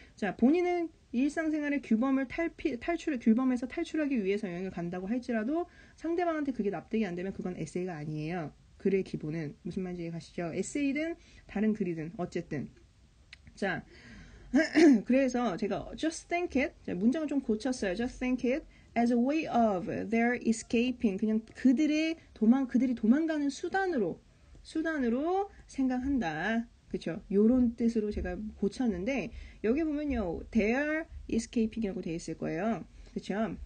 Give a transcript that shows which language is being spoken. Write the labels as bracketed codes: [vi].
[ko] 자, 본인은 일상생활의 규범에서 탈출하기 위해서 여행을 간다고 할지라도 상대방한테 그게 납득이 안 되면 그건 에세이가 아니에요. 글의 기본은 무슨 말인지 이해가시죠? 에세이든 다른 글이든 어쨌든. 자, 그래서 제가 [en] just think it, [ko] 문장을 좀 고쳤어요. [en] just think it as a way of their escaping. [ko] 그냥 그들이 도망가는 수단으로 생각한다. 그쵸? 요런 뜻으로 제가 고쳤는데, 여기 보면요, their escaping이라고 되어 있을 거예요. 그쵸?